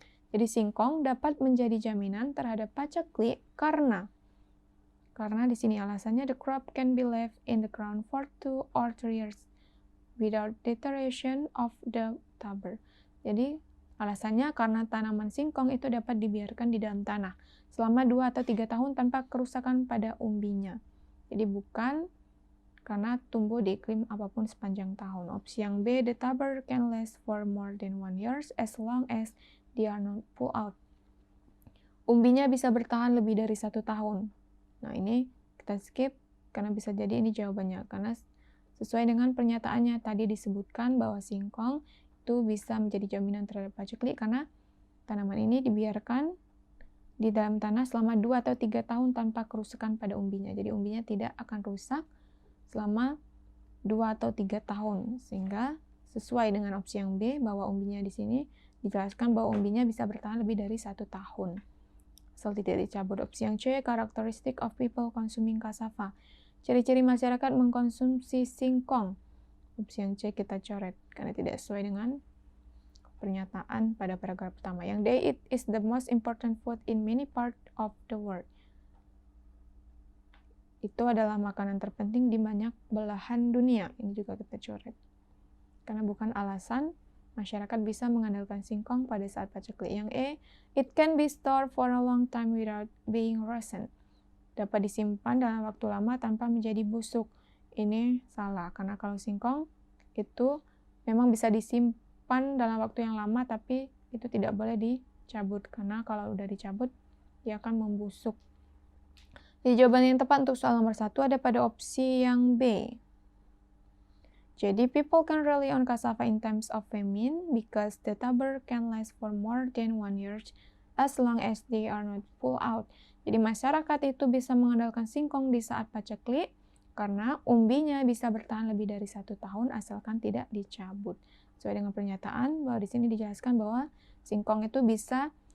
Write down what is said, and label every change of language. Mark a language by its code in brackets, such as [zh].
[id] Jadi singkong dapat menjadi jaminan terhadap paceklik karena di sini alasannya [en] the crop can be left in the ground for 2 or 3 years without deterioration of the tuber. [id] Jadi alasannya karena tanaman singkong itu dapat dibiarkan di dalam tanah selama 2 atau 3 tahun tanpa kerusakan pada umbinya. Jadi bukan karena tumbuh di iklim apapun sepanjang tahun. Opsi yang B, [en] the tuber can last for more than 1 year as long as they are not pulled out. [id] Umbinya bisa bertahan lebih dari 1 tahun. Nah ini kita skip karena bisa jadi ini jawabannya. Karena sesuai dengan pernyataannya tadi disebutkan bahwa singkong itu bisa menjadi jaminan terhadap paceklik karena tanaman ini dibiarkan di dalam tanah selama 2 atau 3 tahun tanpa kerusakan pada umbinya. Jadi umbinya tidak akan rusak selama 2 atau 3 tahun. Sehingga sesuai dengan opsi yang B bahwa umbinya di sini dijelaskan bahwa umbinya bisa bertahan lebih dari 1 tahun. Asal tidak dicabut. Opsi yang C, [en] characteristic of people consuming cassava. [id] Ciri-ciri masyarakat mengkonsumsi singkong. Opsi yang C kita coret karena tidak sesuai dengan pernyataan pada paragraf pertama. Yang D, [en] it is the most important food in many parts of the world. [id] Itu adalah makanan terpenting di banyak belahan dunia. Ini juga kita coret. Karena bukan alasan masyarakat bisa mengandalkan singkong pada saat paceklik. Yang E, [en] it can be stored for a long time without being rotten. [id] Dapat disimpan dalam waktu lama tanpa menjadi busuk. Ini salah, karena kalau singkong itu memang bisa disimpan dalam waktu yang lama, tapi itu tidak boleh dicabut, karena kalau udah dicabut, dia akan membusuk. Jadi jawaban yang tepat untuk soal nomor 1 ada pada opsi yang B. Jadi [en] people can rely on cassava in times of famine because the tuber can last for more than 1 year as long as they are not pulled out. [id] Jadi masyarakat itu bisa mengandalkan singkong di saat paceklik karena umbinya bisa bertahan lebih dari 1 tahun asalkan tidak dicabut. Sesuai dengan pernyataan bahwa di sini dijelaskan bahwa singkong itu bisa